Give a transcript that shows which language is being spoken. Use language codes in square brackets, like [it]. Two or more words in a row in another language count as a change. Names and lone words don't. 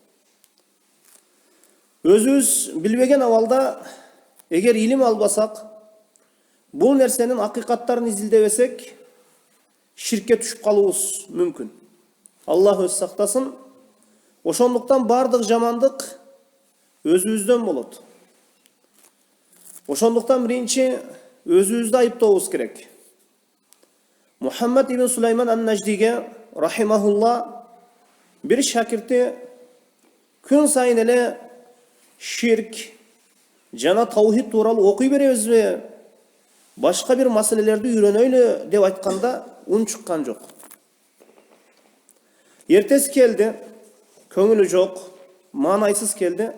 [ky] Өзүбүз билбеген абалда эгер илим албасак, бул нерсенин акыйкаттарын изилдебесек, ширкке түшүп калуубуз мүмкүн. Аллах өз сактасын. Ошондуктан бардык жамандык өзүбүздөн болот. Ошондуктан биринчи өзүбүздү айыптообуз керек. Мухаммад ибн Сулайман ан-Наждиге рахимахулла бир шакирти күн сайын эле ширк жана таухид тууралуу окуй беребизби, башка бир маселелерди үйрөнөйлү деп айтканда үн чыккан жок. Эртеси келди, көңүлү жок, маанайсыз келди.